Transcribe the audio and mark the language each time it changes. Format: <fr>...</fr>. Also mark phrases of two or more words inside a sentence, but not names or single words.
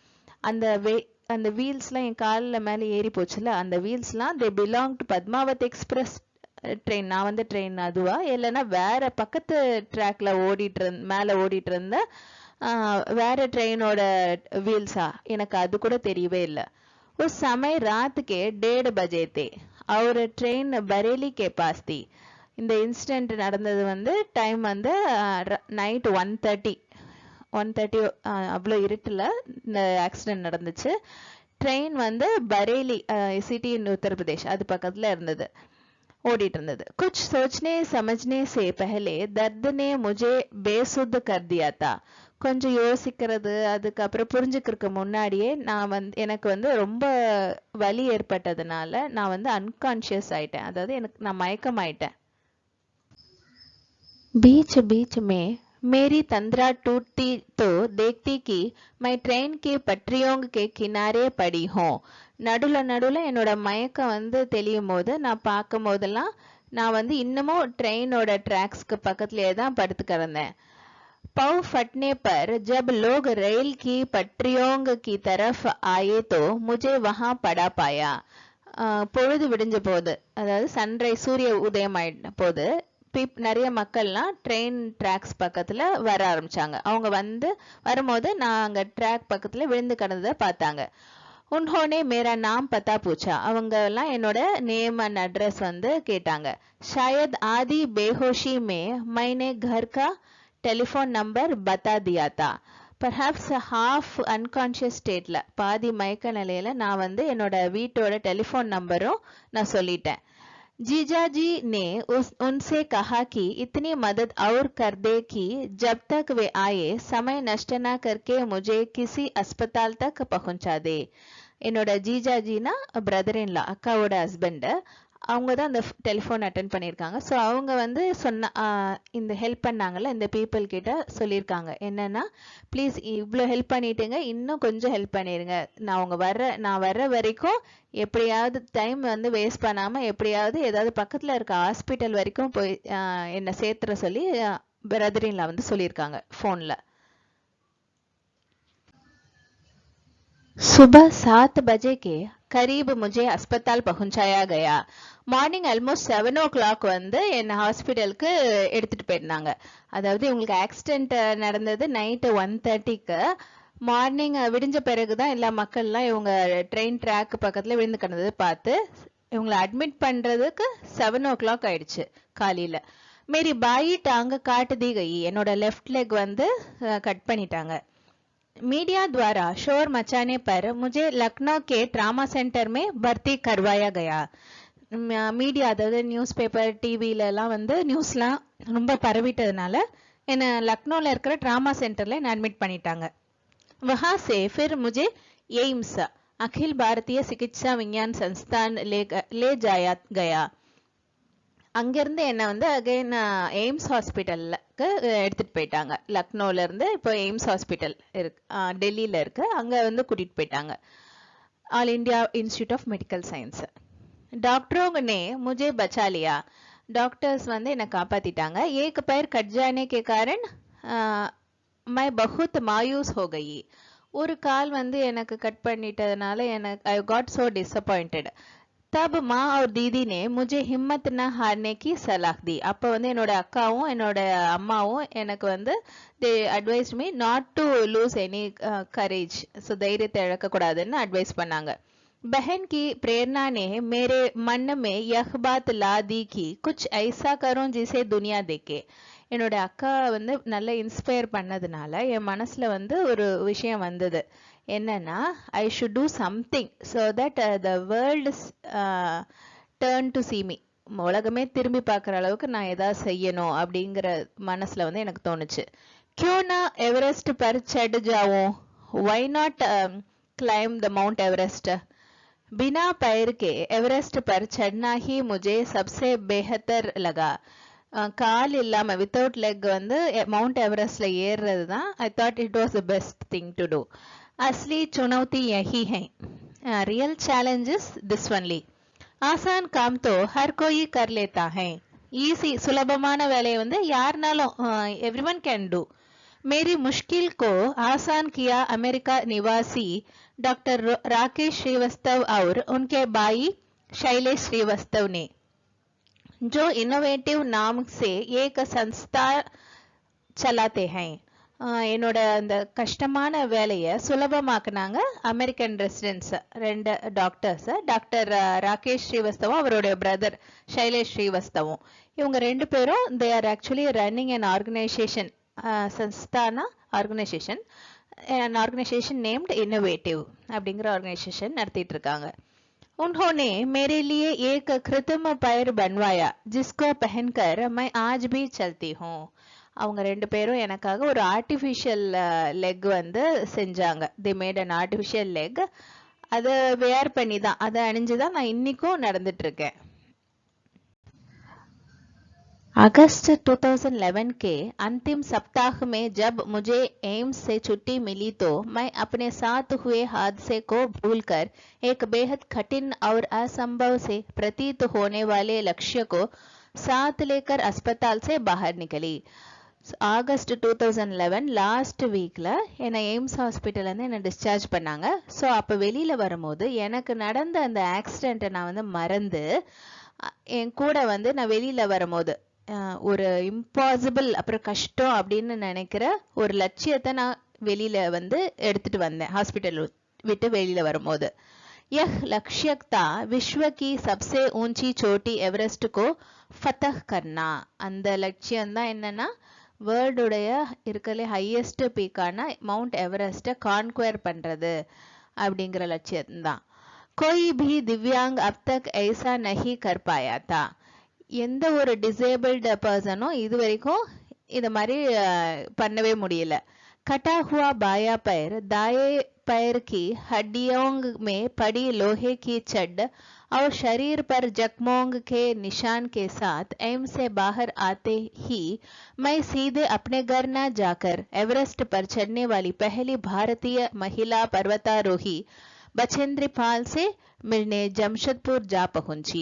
<ta>அந்த வீல்ஸ்லாம் என் காலில் மேலே ஏறி போச்சுல, அந்த வீல்ஸ்லாம்</ta> <en>they belong to Padmavat Express train.</en> <ta>நான் வந்து ட்ரெயின் அதுவா இல்லைன்னா வேற பக்கத்து ட்ராக்ல மேலே ஓடிட்டு இருந்த வேற ட்ரெயினோட வீல்ஸா, எனக்கு அது கூட தெரியவே இல்லை.</ta> <hi>उस समय रात के 1:30 बजे थे और ट्रेन बरेली के पास थी.</hi> <ta>இந்த இன்சிடென்ட் நடந்தது வந்து டைம் வந்து நைட் 1:30 அவ்வளோ இருட்டில் இந்த ஆக்சிடென்ட் நடந்துச்சு. ட்ரெயின் வந்து பரேலி</ta> <en>city in Uttar Pradesh</en> <ta>அது பக்கத்துல இருந்தது, ஓடிட்டு இருந்தது.</ta> <hi>कुछ सोचने समझने से पहले दर्द ने मुझे बेसुध कर दिया था.</hi> <ta>கொஞ்சம் யோசிக்கிறது அதுக்கப்புறம் புரிஞ்சுக்கிறதுக்கு முன்னாடியே எனக்கு வந்து ரொம்ப வலி ஏற்பட்டதுனால நான் வந்து அன்கான்ஷியஸ் ஆயிட்டேன், அதாவது நான் மயக்கமாயிட்டேன்.</ta> <hi>बीच बीच में मेरी तंद्रा टूटती तो देखती कि मैं ट्रेन की पटरियों के किनारे पड़ी हूँ.</hi> <ta>நடுவில் என்னோட மயக்கம் வந்து தெளியும் போது நான் பார்க்கும் போதெல்லாம் நான் வந்து இன்னமும் ட்ரெயினோட ட்ராக்ஸ்க்கு பக்கத்துலேயே தான் படுத்து கிடந்தேன்.</ta> <hi>पाँव फटने पर जब लोग रेल की पटरियों की तरफ आए तो मुझे वहां पड़ा पाया.</hi> <ta>பொழுது விடிஞ்ச போது, அதாவது சன்ரைஸ் சூரிய உதயம் ஆயிட்ட போது நிறைய மக்கள்லாம் ட்ரெயின் ட்ராக்ஸ் பக்கத்துல வர ஆரம்பிச்சாங்க. அவங்க வந்து வரும்போது நான் அங்க ட்ராக் பக்கத்துல விழுந்து கிடந்ததை பார்த்தாங்க.</ta> <hi>उन्होंने मेरा नाम पता पूछा.</hi> <ta>அவங்க எல்லாம் என்னோட</ta> <en>name and address</en> <ta>வந்து கேட்டாங்க.</ta> <hi>शायद आधी बेहोशी में मैंने घर का टेलीफोन नंबर बता दिया था.</hi> <en>perhaps half unconscious state</en> <ta>ல பாதி மயக்க நிலையில நான் வந்து என்னோட வீட்டோட டெலிஃபோன் நம்பரும் நான் சொல்லிட்டேன்.</ta> <hi>जीजाजी ने उनसे कहा कि इतनी मदद और कर दे कि जब तक वे आए समय नष्ट न करके मुझे किसी अस्पताल तक पहुंचा दे.</hi> <ta>என்னோட ஜீஜாஜினா</ta> <en>brother in law,</en> <ta>அக்காவோட ஹஸ்பண்ட். அவங்க தான் அந்த</ta> <en>telephone attend</en> <ta>பண்ணியிருக்காங்க. ஸோ அவங்க வந்து இந்த ஹெல்ப் பண்ணாங்கல்ல, இந்த பீப்புள் கிட்ட சொல்லியிருக்காங்க என்னன்னா, ப்ளீஸ் இவ்வளோ ஹெல்ப் பண்ணிட்டுங்க, இன்னும் கொஞ்சம் ஹெல்ப் பண்ணிடுங்க. நான் வர்ற வரைக்கும் எப்படியாவது டைம் வந்து வேஸ்ட் பண்ணாமல் எப்படியாவது ஏதாவது பக்கத்தில் இருக்க ஹாஸ்பிட்டல் வரைக்கும் போய் என்னை சேர்த்துற சொல்லி</ta> <en>brother in law</en> <ta>வந்து சொல்லியிருக்காங்க ஃபோனில்.</ta> <hi>सुबह 7 बजे के करीब मुझे अस्पताल पहुंचाया गया.</hi> <en>morning almost 7 o'clock</en> <ta>வந்து என்னை ஹாஸ்பிட்டலுக்கு எடுத்துட்டு போயிருந்தாங்க. அதாவது இவங்களுக்கு ஆக்சிடென்ட் நடந்தது நைட்டு 1:30க்கு. மார்னிங் விடிஞ்ச பிறகுதான் எல்லா மக்கள்லாம் இவங்க ட்ரெயின் ட்ராக் பக்கத்துல விழுந்து கிடந்தது பார்த்து இவங்களை அட்மிட் பண்றதுக்கு 7 o'clock ஆயிடுச்சு காலையில.</ta> <hi>मेरी बाई टांग काट दी गई.</hi> <ta>என்னோட</ta> <en>left leg</en> <ta>வந்து கட் பண்ணிட்டாங்க.</ta> <hi>मीडिया द्वारा शोर मचाने पर मुझे लखनऊ के</hi> <en>trauma center</en> <hi>में भर्ती करवाया गया.</hi> <ta>மீடியா அதாவது</ta> <en>news paper TV</en> <ta>எல்லாம் வந்து நியூஸ்லாம் ரொம்ப பரவிட்டதுனால என்ன லக்னோல இருக்கிற</ta> <en>trauma center</en> <ta>என்ன அட்மிட் பண்ணிட்டாங்க.</ta> <hi>वहां से फिर मुझे एम्स अखिल भारतीय चिकित्सा विज्ञान संस्थान ले जाया गया.</hi> <ta>அங்கிருந்து என்ன வந்து</ta> <en>again AIIMS hospital</en> <ta>எடுத்துட்டு போயிட்டாங்க. லக்னோல இருந்து இப்போ எய்ம்ஸ் ஹாஸ்பிட்டல் இருக்கு, டெல்லியில இருக்கு, அங்க வந்து கூட்டிட்டு போயிட்டாங்க.</ta> <en>All India Institute of Medical Science.</en> <hi>डॉक्टरों ने मुझे बचा लिया.</hi> <ta>डॉक्टर्स வந்து என்ன காப்பாத்திட்டாங்க.</ta> <hi>एक पैर कट जाने के कारण मैं बहुत मायूस हो गई.</hi> <ta>ஒரு கால் வந்து எனக்கு கட் பண்ணிட்டதுனால எனக்கு</ta> <en>I got so disappointed.</en> <hi>तब माँ और दीदी ने मुझे हिम्मत न हारने की सलाह दी.</hi> <ta>அப்போ வந்து என்னோட அக்காவும் என்னோட அம்மாவும் எனக்கு வந்து</ta> <en>they advised me not to lose any courage.</en> <ta>ஸோ தைரியத்தை இழக்கக்கூடாதுன்னு அட்வைஸ் பண்ணாங்க.</ta> <hi>बहन की प्रेरणा ने मेरे मन में यह बात ला दी कि कुछ ऐसा करो जिसे दुनिया देखे.</hi> <ta>என்னோட அக்கா வந்து நல்ல இன்ஸ்பயர் பண்ணதுனால என் மனசுல வந்து ஒரு விஷயம் வந்தது. என்னன்னா,</ta> <en>I should do something so that the world turn to see me.</en> <ta>உலகமே திரும்பி பார்க்குற அளவுக்கு நான் ஏதாவது செய்யணும் அப்படிங்கிற மனசுல வந்து எனக்கு தோணுச்சு.</ta> <hi>क्यों ना एवरेस्ट पर चढ़ जाऊं?</hi> <en>Why not climb the Mount Everest?</en> <hi>बिना पैर के एवरेस्ट पर चढ़ना ही मुझे सबसे बेहतर लगा.</hi> <ta>கால் இல்லாம</ta> <en>without leg</en> <ta>வந்து மவுண்ட் எவரெஸ்ட்ல ஏறுறது தான்</ta> <en>I thought it was the best thing to do.</en> <hi>असली चुनौती यही है.</hi> <en>real challenge is this only.</en> <hi>आसान काम तो हर कोई कर लेता है.</hi> <ta>ஈஸி சுலபமான வேலையை வந்து யாருனாலும்</ta> <en>everyone can do.</en> <hi>मेरी मुश्किल को आसान किया अमेरिका निवासी डॉक्टर राकेश श्रीवास्तव और उनके भाई शैलेश श्रीवास्तव ने, जो इनोवेटिव नाम से एक संस्था चलाते हैं.</hi> <ta>என்னோட அந்த கஷ்டமான வேலையை சுலபமாக்குனாங்க</ta> <en>American residents,</en> <ta>2 டாக்டர்ஸ், டாக்டர் ராகேஷ் ஸ்ரீவஸ்தவும் அவருடைய பிரதர் ஷைலேஷ் ஸ்ரீவஸ்தவும். இவங்க 2 பேரும்</ta> <en>they are actually running an organization.</en> <ta>சன்ஸ்தானா ஆர்கனைசேஷன்.</ta> <en>an organization named Innovative</en> <ta>அப்படிங்கிற ஆர்கனைசேஷன் நடத்திட்டு இருக்காங்க.</ta> <hi>उन्होंने मेरे लिए एक कृत्रिम पैर बनवाया जिसको पहनकर मैं आज भी चलती हूँ.</hi> <ta>அவங்க ரெண்டு பேரும் எனக்காக ஒரு ஆர்டிஃபிஷியல் லெக் வந்து செஞ்சாங்க.</ta> <en>they made an artificial leg.</en> <ta>அதை வேர் பண்ணி தான், அதை அணிஞ்சு தான் நான் இன்னைக்கும் நடந்துட்டு இருக்கேன்.</ta> <hi>अगस्त 2011 के अंतिम सप्ताह में जब मुझे एम्स से छुट्टी मिली तो मैं अपने साथ हुए हादसे को भूलकर एक बेहद कठिन और असंभव से प्रतीत होने वाले लक्ष्य को साथ लेकर अस्पताल से बाहर निकली.</hi> <ta>ஆகஸ்ட் 2011</ta> <en>last week</en> <ta>என்னை எய்ம்ஸ் ஹாஸ்பிட்டல் வந்து என்னை டிஸ்சார்ஜ் பண்ணாங்க. ஸோ அப்போ வெளியில வரும்போது எனக்கு நடந்த அந்த ஆக்சிடென்ட்டை நான் வந்து மறந்து என் கூட வந்து நான் வெளியில வரும்போது ஒரு இம்பாசிபிள் அப்புறம் கஷ்டம் அப்படின்னு நினைக்கிற ஒரு லட்சியத்தை நான் வெளியில வந்து எடுத்துட்டு வந்தேன் ஹாஸ்பிட்டல் விட்டு வெளியில வரும்போது.</ta> <hi>यह लक्ष्य था विश्व की सबसे ऊंची चोटी एवरेस्ट को फतह करना.</hi> <ta>அந்த லட்சியம் தான் என்னன்னா வேர்ல்டுடைய இருக்கலே</ta> <en>highest peak</en> <ta>மவுண்ட் எவரெஸ்ட்டை கான்குயர் பண்றது அப்படிங்கிற லட்சியம் தான்.</ta> <hi>कोई भी दिव्यांग अब तक ऐसा नहीं कर पाया था.</hi> <ta>எந்த ஒரு</ta> <en>disabled person</en> <ta>இது வரைக்கும் இது மாதிரி பண்ணவே முடியல.</ta> <hi>कटा हुआ बाया पैर दाएं पैर की हड्डियों में पड़ी लोहे की चड्ड और शरीर पर जख्मों के निशान के साथ एम्स से बाहर आते ही मैं सीधे अपने घर न जाकर एवरेस्ट पर चढ़ने वाली पहली भारतीय महिला पर्वतारोही बचेंद्री पाल से मिलने जमशेदपुर जा पहुंची.</hi>